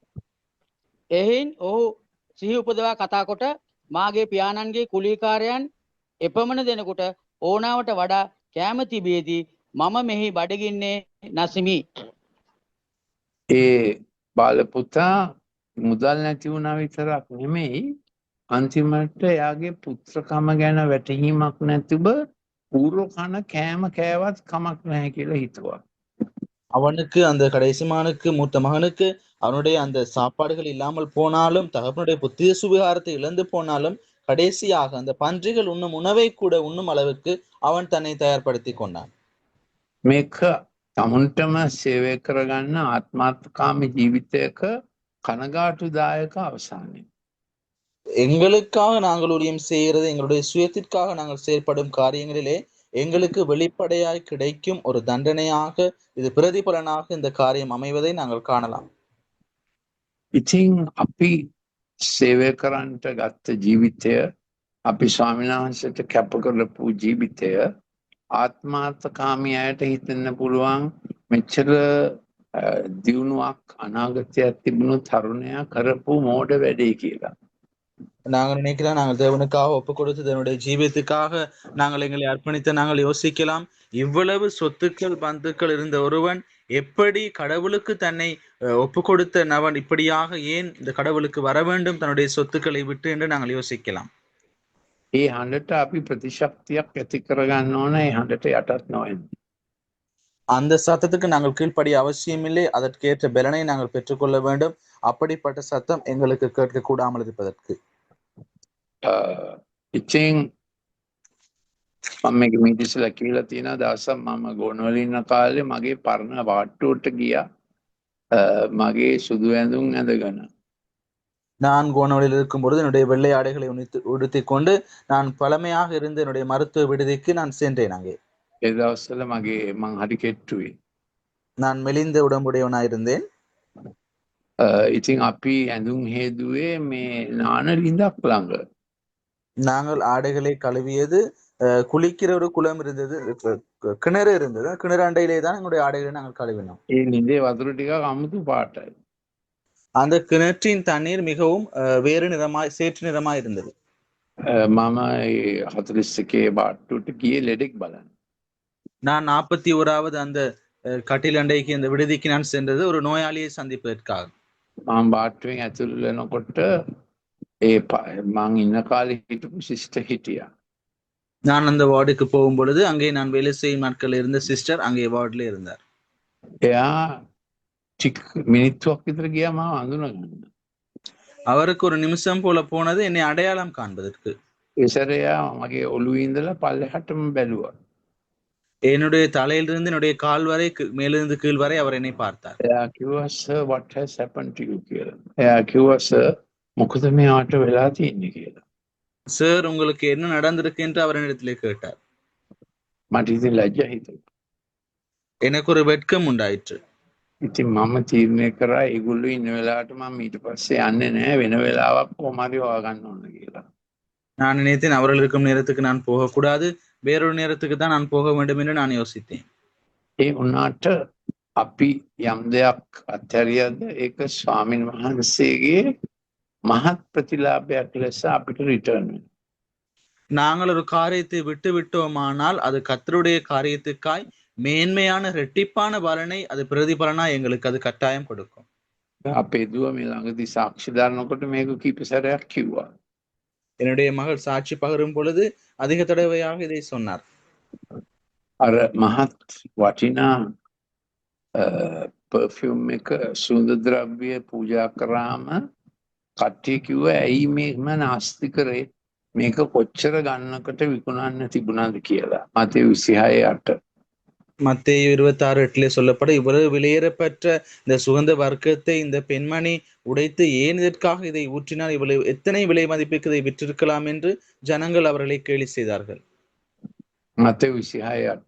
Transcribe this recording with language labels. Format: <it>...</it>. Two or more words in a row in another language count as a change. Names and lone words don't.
<si>එහින් ඔහු සිහි උපදවා කතා කොට මාගේ පියාණන්ගේ කුලීකාරයන් එපමණ දෙනකොට ඕනාවට වඩා කෑම තිබියදී මම මෙහි බඩගින්නේ නසිමි. ඒ බාලපුතා මුදල් නැති වුණා විතරක් නෙමෙයි අන්තිමට එයාගේ පුත්‍රකම ගැන වැටහීමක් නැතිව පූර්ව කන කෑම කෑවත් කමක් නැහැ කියලා හිතුවා.</si> <ta>அவனுக்கு அந்த கடைசி மகனுக்கு மூத்த மகனுக்கு அவனுடைய அந்த சாப்பாடுகள் இல்லாமல் போனாலும் தகப்பனுடைய புத்திய சுவிகாரத்தை இழந்து போனாலும் கடைசியாக அந்த பன்றிகள் உண்ணும் உணவை கூட உண்ணும் அளவுக்கு அவன் தன்னை தயார்படுத்தி கொண்டான்.</ta> <si>මේක තමුන්ටම සේවය කරගන්න ආත්මාර්ථකාමී ජීවිතයක කනගාටුදායක අවසානය.</si> <ta>எங்களுக்காக நாங்கள் ஊழியம் செய்கிறது, எங்களுடைய சுயத்திற்காக நாங்கள் செயல்படும் காரியங்களிலே எங்களுக்கு வெளிப்படையாய் கிடைக்கும் ஒரு தண்டனையாக, இது பிரதிபலனாக இந்த காரியம் அமைவதை நாங்கள் காணலாம்.</ta> <si>ඉතින් අපි සේවය කරන්නට ගත්ත ජීවිතය අපි ස්වාමීන් වහන්සේට කැප කරපු ජීවිතය ආත්මාර්ථකාමී අයට හිතන්න පුළුවන් මෙච්චර දියුණුවක් අනාගතයක් තිබුණු තරුණයා කරපු මෝඩ වැඩේ කියලා.</si> <ta>நாங்கள் நினைக்கிறோம், நாங்கள் தேவனுக்காக ஒப்பு கொடுத்து தேவனுடைய ஜீவியத்துக்காக நாங்கள் எங்களை அர்ப்பணித்து நாங்கள் யோசிக்கலாம், இவ்வளவு சொத்துக்கள் பந்துக்கள் இருந்த ஒருவன் எப்படி கடவுளுக்கு தன்னை ஒப்பு கொடுத்த நவன் இப்படியாக ஏன் இந்த கடவுளுக்கு வர வேண்டும் தன்னுடைய சொத்துக்களை விட்டு என்று நாங்கள் யோசிக்கலாம்.</ta> <si>ඒ හඬට අපි ප්‍රතිශක්තියක් ඇති කරගන්න ඕන, ඒ හඬට යටත් නොවෙන්න.</si> <ta>அந்த சத்தத்துக்கு நாங்கள் கீழ்ப்படிய அவசியமில்லை, அதற்கேற்ற பலனை நாங்கள் பெற்றுக்கொள்ள வேண்டும். அப்படிப்பட்ட சத்தம் எங்களுக்கு கேட்க கூடாமல் இருப்பதற்கு.</ta> <si>ඉතින් මම මේක මිදිස්ලා කියලා තියෙනවා දවසක් මම ගෝනවල ඉන්න කාලේ මගේ පරණ වාට්ටුවට ගියා මගේ සුදු ඇඳුම් ඇඳගෙන.</si> <ta>நான் கோனவழியில் இருக்கும் பொழுது என்னுடைய வெள்ளை ஆடைகளை உடுத்திக் கொண்டு நான் பழமையாக இருந்த என்னுடைய மருத்துவ விடுதிக்கு நான் சென்றேன். அங்கே</ta> <si>ඒ දවස්වල මගේ මං හරි කෙට්ටුයි.</si> <ta>நான் மெலிந்த உடம்புடையவனாயிருந்தேன்.</ta> <si>ඉතින් අපි ඇඳුම් හේදුවේ මේ නාන ලිඳක් ළඟ.</si> <ta>நாங்கள் ஆடைகளை கழுவியது குளிக்கிற ஒரு குளம் இருந்தது, கிணறு இருந்தது. கிணறு அண்டையிலே தான் எங்களுடைய ஆடைகளை நாங்கள் கழுவினோம்.</ta> <si>ඒ ලිඳේ වතුර ටිකක් අමුතු පාටයි.</si> <ta>அந்த கிணற்றின் தண்ணீர் மிகவும் வேறு நிறமாய் சேற்று நிறமாய் இருந்தது.</ta> <si>මම 41 වාට්ටුවට ගියේ ලෙඩෙක් බලන්න.</si> <ta>நான் 41வது அந்த கட்டில் அண்டைக்கு அந்த விடுதிக்கு நான் சென்றது ஒரு நோயாளியை சந்திப்பதற்காக.</ta> <si>මම වාට්ටුවෙන් ඇතුල් වෙනකොට ඒ මං ඉන්න කාලේ හිටපු සිස්ටර් හිටියා.</si> <ta>நான் அந்த வார்டுக்கு போகும் பொழுது அங்கே நான் வேலை செய்யும் நாட்கள் இருந்த சிஸ்டர் அங்கே வார்டுல இருந்தார்.</ta> <si>එයා මිනිත්තුවක් විතර ගියා මාව අඳුනගන්න.</si> <ta>அவருக்கு ஒரு நிமிஷம் போல போனது என்னை அடையாளம் காண்பதற்கு.</ta> <si>ඒ සැරේ එයා මගේ ඔළුවේ ඉඳලා පල්ලෙහාටම බැලුවා.</si> <ta>என்னுடைய தலையிலிருந்து என்னுடைய கால் வரை மேலிருந்து கீழ் வரை அவர் என்னை பார்த்தார்.</ta> <si>එයා කිව්වා</si> <en>sir what has happened to you</en> <si>කියලා. එයා කිව්වා sir මොකද මෙයාට වෙලා තියෙන්නේ කියලා.</si> <ta>சார் உங்களுக்கு என்ன நடந்திருக்கு என்று அவர் என்னிடத்திலே கேட்டார்.</ta> <si>මට ඉතින් ලැජ්ජා හිතුණා.</si> <ta>எனக்கு ஒரு வெட்கம் உண்டாயிற்று.</ta> <si>ඉතින් මම තීරණය කරා ඒගොල්ලෝ ඉන්න වෙලාවට මම ඊට පස්සේ යන්නේ නැහැ, වෙන වෙලාවක් කොහොමරි හොයාගන්න ඕන කියලා.</si> <ta>நான் நினைத்தேன் அவர்கள் இருக்கும் நேரத்துக்கு நான் போகக்கூடாது, வேறொரு நேரத்துக்கு தான் நான் போக வேண்டும் என்று நான் யோசித்தேன்.</ta> <si>ඒ වුණාට අපි යම් දෙයක් අත්හැරියද ඒක ස්වාමීන් වහන්සේගේ මහත් ප්‍රතිලාභයක් ලෙස අපිට රිටර්න් වෙනවා.</si> <ta>நாங்கள் ஒரு காரியத்தை விட்டு விட்டோமானால் அது கர்த்தருடைய காரியத்துக்காய் மேன்மையான இரட்டிப்பான பலனை அது பிரதிபலனா எங்களுக்கு அது கட்டாயம் கொடுக்கும்.</ta> <si>අපේ දුව මේ ළඟදී සාක්ෂි දානකොට මේක කීප සැරයක් කිව්වා.</si> <ta>என்னுடைய மகள் சாட்சி பகரும் பொழுது அதிக தடவையாக இதை சொன்னார்.</ta> <si>අර මහත් වටිනා පර්ෆියුම් එක සුවඳ ද්‍රව්‍ය පූජා කරාම කට්ටිය කිව්වා ඇයි මේම නාස්ති කරේ, මේක කොච්චර ගන්නකට විකුණන්න තිබුණාද කියලා. මතේ 26:8.</si> <ta>மத்தேயு 26:8 சொல்லப்பட இவ்வளவு விலையேறப்பட்ட இந்த சுகந்த வர்க்கத்தை இந்த பெண்மணி உடைத்து ஏன் இதற்காக இதை ஊற்றினால், இவ்வளவு எத்தனை விலை மதிப்புக்கு இதை விற்றிருக்கலாம் என்று ஜனங்கள் அவர்களை கேலி செய்தார்கள்.</ta> <si>මතේ 26:8.</si>